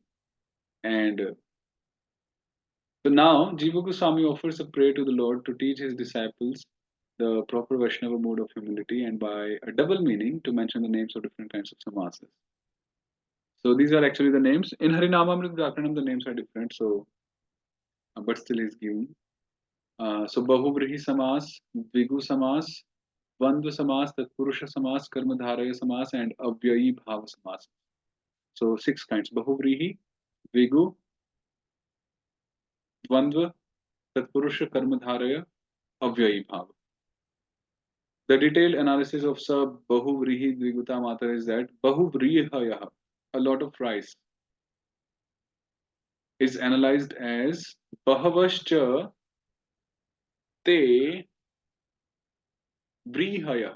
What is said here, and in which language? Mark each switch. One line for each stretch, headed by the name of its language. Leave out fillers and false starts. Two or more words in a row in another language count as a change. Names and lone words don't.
English: And so now, Jiva Goswami offers a prayer to the Lord to teach his disciples the proper Vaishnava mode of humility and by a double meaning to mention the names of different kinds of samasas. So these are actually the names. In Harinamamrita Prakaranam, the names are different, so but still is given.
Sanskrit: So बहुव्रीहि समास, द्विगु समास, द्वन्द्व समास, तत्पुरुष समास, कर्मधारय समास, and अव्ययीभाव समास.
English: So six kinds:
Sanskrit: बहुव्रीहि, द्विगु, द्वन्द्व, तत्पुरुष, कर्मधारय, अव्ययीभाव.
English: The detailed analysis of
Sanskrit: सब बहुव्रीहि द्विगुत मत
English: is that Bahuvrihaya, a lot of rice, is analyzed as
Sanskrit: बहवश्च ते व्रीहयः.